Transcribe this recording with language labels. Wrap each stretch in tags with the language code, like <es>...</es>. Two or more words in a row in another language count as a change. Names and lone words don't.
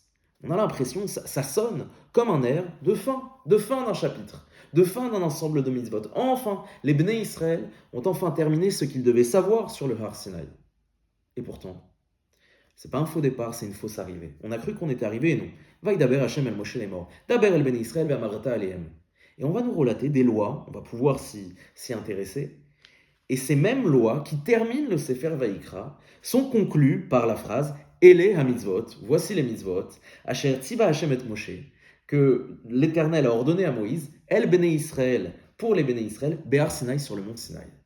<fr>On a l'impression, ça sonne comme un air de fin d'un chapitre, de fin d'un ensemble de mitzvot. Enfin, les</fr> <he>בני ישראל</he> <fr>ont enfin terminé ce qu'ils devaient savoir sur le Har Sinaï. Et pourtant, c'est pas un faux départ, c'est une fausse arrivée. On a cru qu'on était arrivé, et non.</fr> <he>וידבר ה׳ אל משה לאמר. דבר אל בני ישראל ואמרת אלהם.</he> <fr>Et on va nous relater des lois, on va pouvoir s'y intéresser. Et ces mêmes lois qui terminent le Sefer Vaïkra sont conclues par la phrase</fr> <he>אלה המצות,</he> <fr>voici les mitzvot,</fr> <he>אשר צוה ה׳ את משה,</he> <fr>que l'Éternel a ordonné à Moïse,</fr> <he>אל בני ישראל,</he> <fr>pour les Bnei Israël,</fr> <he>בהר סיני</he> <fr>sur le mont Sinaï.</fr>